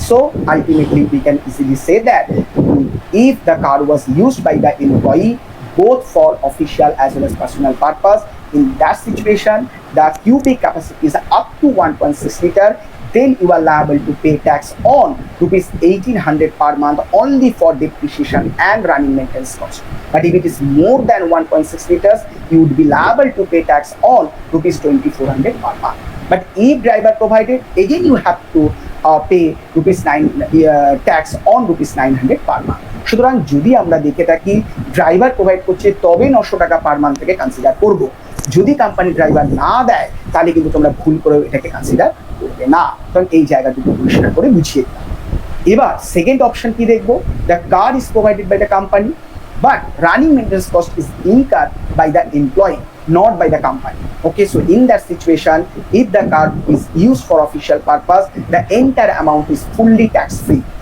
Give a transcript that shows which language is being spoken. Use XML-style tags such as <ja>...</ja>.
<en>So ultimately we can easily say that if the car was used by the employee both for official as well as personal purpose, in that situation the cubic capacity is up to 1.6 liter, then you are liable to pay tax on rupees 1800 per month only for depreciation and running maintenance cost. But if it is more than 1.6 liters, you would be liable to pay tax on rupees 2400 per month. But if driver provided, again you have to pay rupees 9 tax on rupees 900 per month.</en> <bn>সুতরাং যদি আমরা দেখে থাকি driver provide করছে, তবে 900 টাকা per month থেকে consider করব। যদি কোম্পানি ড্রাইভার না দেয়, তাহলে কিন্তু তোমরা ভুল করে এটাকে কনসিডার করবে না। কারণ এই জায়গা দুটো পরিষ্কার করে বুঝিয়ে দিলাম। এবার সেকেন্ড অপশন কি দেখবো,</bn> <en>The car is provided by the company but running maintenance cost is incurred by the employee, not by the company. Okay, so in that situation, if the car is used for official purpose, the entire amount is fully tax free.</en>